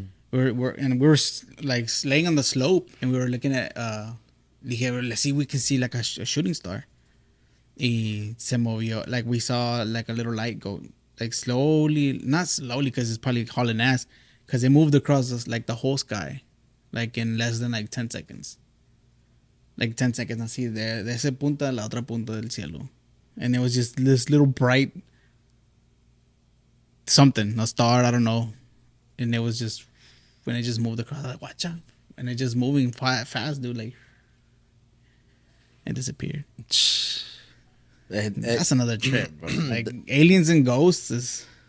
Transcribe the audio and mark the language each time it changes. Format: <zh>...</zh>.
<en>we were like laying on the slope, and we were looking at dije, let's see, we can see like a shooting star. Y se movió, like we saw like a little light go like slowly, not slowly because it's probably hauling ass, because it moved across like the whole sky, like in less than like 10 seconds.</en> <es>Like 10 seconds así, de ese punto a la otra punta del cielo.</es> <en>And it was just this little bright something, a star, I don't know. And it was just, when it just moved across, I was like, watch out. And it just moving fast, dude, like, and disappeared. That's another trip, bro. Like, aliens and ghosts is...</en>